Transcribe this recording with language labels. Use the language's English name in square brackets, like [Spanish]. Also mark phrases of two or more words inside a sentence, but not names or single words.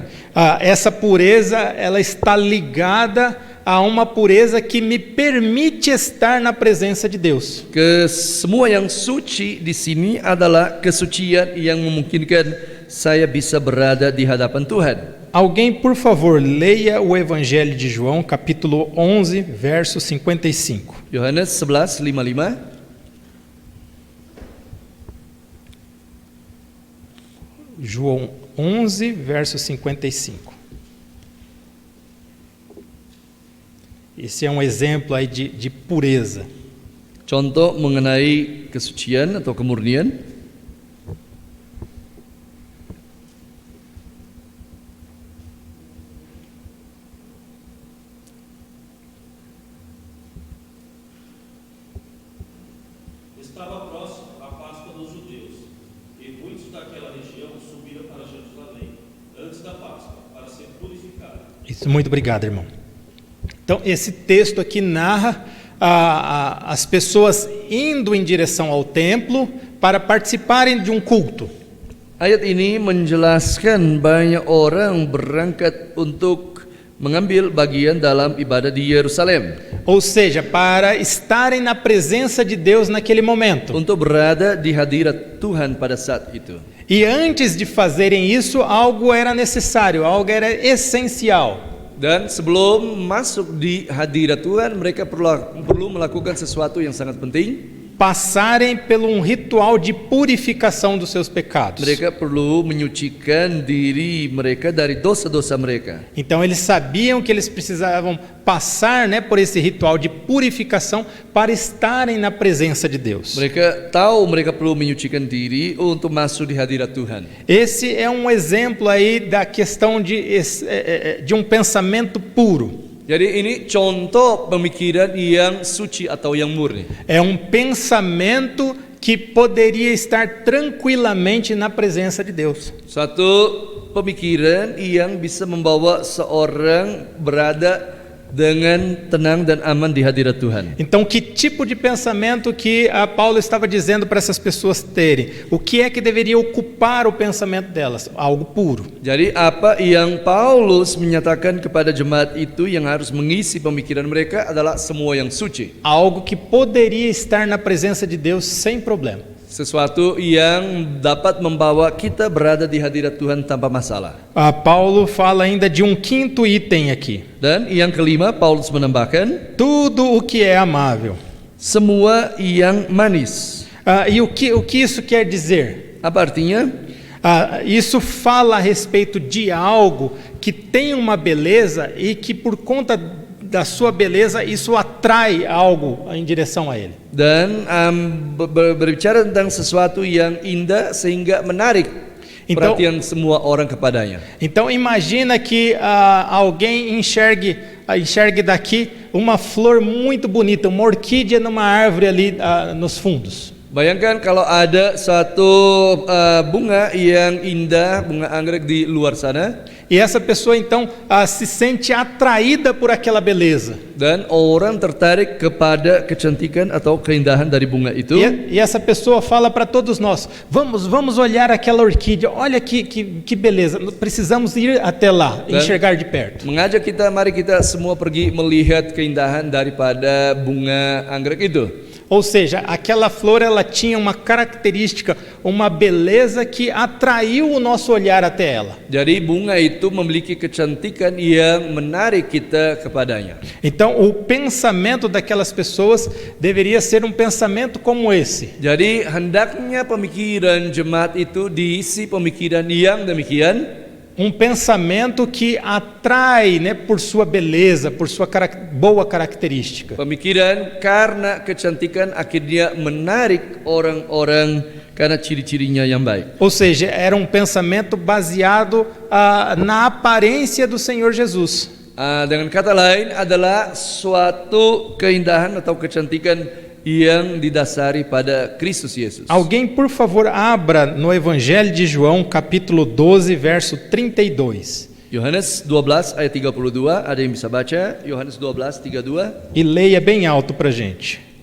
[Portuguese] Essa pureza, ela está ligada a uma pureza que me permite estar na presença de Deus. [Indonesian] Semua yang suci di sini adalah kesucian yang memungkinkan saya bisa berada di hadapan Tuhan. [Portuguese] Alguém, por favor, leia o Evangelho de João, capítulo 11, verso 55. [Indonesian] Yohanes 11:55. [Portuguese] João 11, verso 55. Esse é um exemplo aí de pureza. [Indonesian] Contoh mengenai kesucian atau kemurnian. [Portuguese] Estava próximo a Páscoa dos judeus, e muitos daquela região subiram para Jerusalém antes da Páscoa, para ser purificados. Isso, muito obrigado, irmão. Então, esse texto aqui narra as pessoas indo em direção ao templo para participarem de um culto. [Indonesian] Ayat ini menjelaskan banyak orang berangkat untuk mengambil bagian dalam ibadah di Yerusalem. [Portuguese] Ou seja, para estarem na presença de Deus naquele momento. [Indonesian] Untuk berada di hadirat Tuhan pada saat itu. [Portuguese] E antes de fazerem isso, algo era necessário, algo era essencial. [Indonesian] Dan sebelum masuk di hadirat Tuhan, mereka perlu melakukan sesuatu yang sangat penting. [Portuguese] Passarem por um ritual de purificação dos seus pecados. [Indonesian] Mereka perlu menyucikan diri mereka dari dosa-dosa mereka. [Portuguese] Então eles sabiam que eles precisavam passar, por esse ritual de purificação para estarem na presença de Deus. [Indonesian] Mereka tahu mereka perlu menyucikan diri untuk masuk di hadirat Tuhan. [Portuguese] Esse é um exemplo aí da questão de um pensamento puro. [Indonesian] Jadi ini contoh pemikiran yang suci atau yang murni. [Portuguese] É um pensamento que poderia estar tranquilamente na presença de Deus. [Indonesian] Suatu pemikiran yang bisa membawa seorang berada dengan tenang dan aman di hadirat Tuhan. [Portuguese] Então, que tipo de pensamento que Paulo estava dizendo para essas pessoas terem? O que é que deveria ocupar o pensamento delas? Algo puro. [Indonesian] Jadi apa yang Paulus menyatakan kepada jemaat itu yang harus mengisi pemikiran mereka adalah semua yang suci. [Portuguese] Algo que poderia estar na presença de Deus sem problema. [Indonesian] Sesuatu yang dapat membawa kita berada di hadirat Tuhan tanpa masalah. [Portuguese] Paulo fala ainda de um quinto item aqui. [Indonesian] Dan yang kelima, Paulus menambahkan, [Portuguese] tudo o que é amável. [Indonesian] Semua yang manis. [Portuguese] E o que isso quer dizer? [Indonesian] Apa artinya? [Portuguese] Isso fala a respeito de algo que tem uma beleza e que por conta da sua beleza isso atrai algo em direção a ele. [Indonesian] Dan berbicara tentang sesuatu yang indah sehingga menarik perhatian semua orang kepadanya. [Portuguese] Então imagina que alguém enxergue daqui uma flor muito bonita, uma orquídea numa árvore ali nos fundos. [Indonesian] Bayangkan kalau ada satu bunga yang indah, bunga anggrek di luar sana. [Portuguese] E essa pessoa então se sente atraída por aquela beleza. [Indonesian] Dan orang tertarik kepada kecantikan atau keindahan dari bunga itu. [Portuguese] E essa pessoa fala para todos nós: vamos olhar aquela orquídea. Olha que beleza. Precisamos ir até lá, enxergar de perto. [Indonesian] Mengajak kita, mari kita semua pergi melihat keindahan daripada bunga anggrek itu. [Portuguese] Ou seja, aquela flor ela tinha uma característica, uma beleza que atraiu o nosso olhar até ela. [Indonesian] Jadi bunga itu memiliki kecantikan yang menarik kita kepadanya. [Portuguese] Então, o pensamento daquelas pessoas deveria ser um pensamento como esse. [Indonesian] Jadi hendaknya pemikiran jemaat itu diisi pemikiran yang demikian. [Portuguese] Um pensamento que atrai, né, por sua beleza, por sua boa característica. [Indonesian] Pemikiran karena kecantikan akhirnya menarik orang-orang karena ciri-cirinya yang baik. [Portuguese] Ou seja, era um pensamento baseado na aparência do Senhor Jesus. [Indonesian] Dengan kata lain adalah suatu keindahan atau kecantikan yang didasari pada Kristus Yesus. [Portuguese] Alguém, por favor, abra no Evangelho de João, capítulo 12, verso 32. [Indonesian] Yohanes 12 ayat 32, ada yang bisa baca? Yohanes 12 32. [Portuguese] E leia bem alto para a gente.